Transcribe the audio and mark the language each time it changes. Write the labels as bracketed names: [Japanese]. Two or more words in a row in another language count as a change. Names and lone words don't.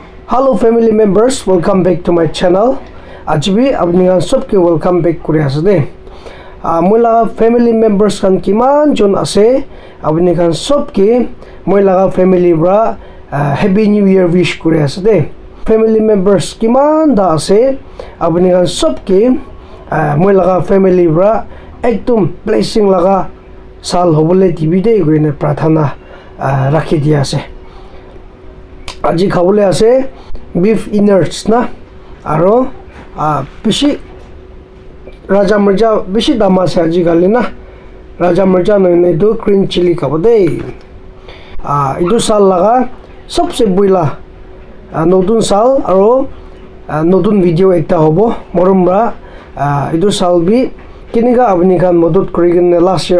[English] Hello family members, welcome back to my channel. [Naga Pidgin] Ajbi abningan sobke [English] welcome back [Naga Pidgin] kuri asde. Mula [English] family members [Naga Pidgin] kan kiman jon ase abningan sobke mula family bra [English] happy new year [Naga Pidgin] wish kuri asde. [English] Family members [Naga Pidgin] kiman da ase abningan sobke mula family bra ekdum blessing laga sal hobole dibide goine prathana rakhi dia ase. Aji khabole ase [English] beef innards [Naga Pidgin] na aro bishi raja mirja bishi dama ase aji gali na raja mirja noine do [English] green chili [Naga Pidgin] khabode idu sal laga sobse buila notun sal aro notun video ekta hobo morumra idu sal bi kiniga apni khan modot kurigene [English] last year